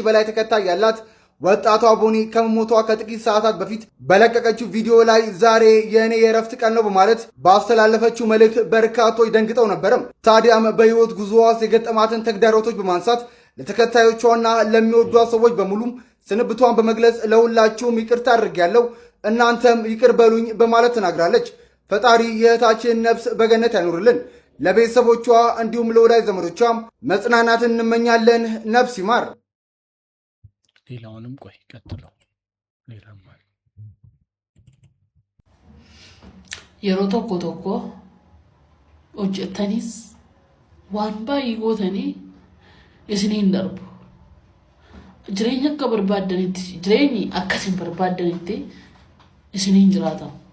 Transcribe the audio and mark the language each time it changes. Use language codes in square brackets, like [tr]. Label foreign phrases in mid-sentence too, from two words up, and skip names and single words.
[am] በላይ ተከታይ ያላት ወጣቷ ቦኒ ከመሞቷ ከጥቂት ሰዓታት በፊት በለቀቀችው ቪዲዮ ላይ ዛሬ የእኔ የእረፍት ቀን ነው በማለት ባስተላለፈችው መልእክት በርካቶች ደንግጠው ነበርም። ታዲያም በህይወት ጉዞዋ የገጠማትን ተግዳሮቶች በማንሳት ለተከታዮቿና ለሚወዷት ሰዎች በሙሉም ስንብቷን በመግለጽ ለሁላችሁም ይቅርታ አድርጌያለሁ፣ እናንተም ይቅር በሉኝ በማለት ተናግራለች። ፈጣሪ የእህታችን ነፍስ በገነት ያኑርልን። ለቤተሰቦቿ እንዲሁም ለወዳጅ ዘመዶቿ መጽናናትን እንመኛለን። ነፍስ ይማር። ሌላውንም ቆይ ቀጥለው ሌላም ማለት [om] yeroo tokko hojjettanis waan baay'ee gootanii isiniin darbu. Jireenya akka barbaadanitti jireenyi akkasiin barbaadanitti isiniin jiraatamu.